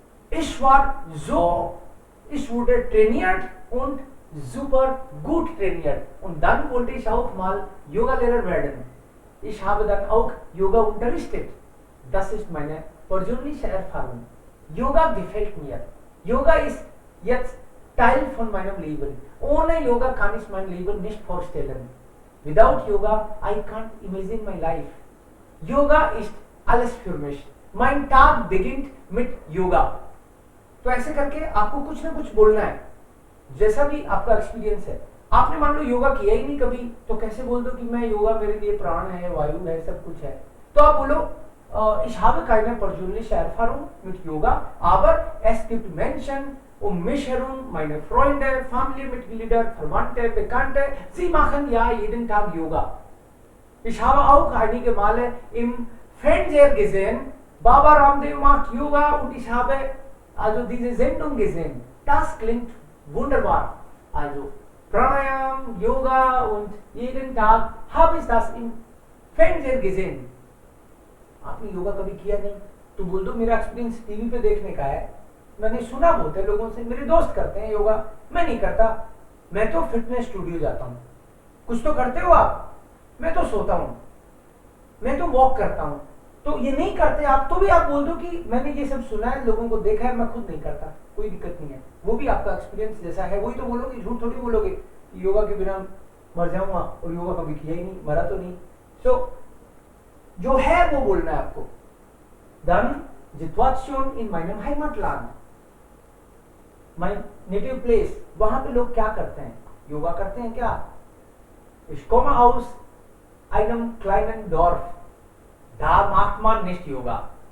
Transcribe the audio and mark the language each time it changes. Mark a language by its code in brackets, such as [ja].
[de] Ich war so, ich wurde trainiert und super gut trainiert und dann wollte ich auch mal Yoga-Lehrer werden. Ich habe dann auch Yoga unterrichtet. Das ist meine persönliche Erfahrung. Yoga gefällt mir. Yoga ist jetzt Teil von meinem Leben. Ohne Yoga kann ich mein Leben nicht vorstellen. [en] Without Yoga, I can't imagine my life. [de] Yoga ist alles für mich. mein Tag beginnt mit योगा। [hi] तो ऐसे करके आपको कुछ ना कुछ बोलना है, जैसा भी आपका एक्सपीरियंस है। आपने मान लो योगा किया ही नहीं कभी, तो कैसे बोल दो कि मैं योगा मेरे लिए प्राण है, वायु है, सब कुछ है। तो आप बोलो [de] ich habe keine persönliche Erfahrung mit Yoga, aber es gibt Menschen um mich herum, meine Freunde, Familienmitglieder, Verwandte, Bekannte, sie machen ja jeden Tag Yoga. Ich habe auch einige Male im Fernseher gesehen, Baba Ramdev macht Yoga und ich habe also diese Sendung gesehen. Das klingt wunderbar. Also Pranayam, Yoga und jeden Tag habe ich das im Fernseher gesehen. [hi] आपने योगा कभी किया नहीं तो बोल दो मेरा experience TV पे देखने का है, मैंने सुना बहुत है लोगों से, मेरे दोस्त करते हैं योगा, मैं नहीं करता, मैं तो फिटनेस स्टूडियो जाता हूँ। कुछ तो करते हो आप? मैं तो सोता हूँ, मैं तो वॉक करता हूँ। तो ये नहीं करते आप, तो भी आप बोल दो कि मैंने ये सब सुना है, लोगों को देखा है, मैं खुद नहीं करता, कोई दिक्कत नहीं है। वो भी आपका एक्सपीरियंस जैसा है वही तो बोलोगे, झूठ थोड़ी बोलोगे कि योगा के बिना मर जाऊंगा और योगा कभी किया ही नहीं, मरा तो नहीं। सो जो है वो बोलना है आपको। [de] Dann Situation in meinem Heimatland, mein [en] native place, [hi] वहां पे लोग क्या करते हैं? योगा करते हैं क्या? [de] Ich komme aus einem kleinen Dorf, da macht man nicht Yoga.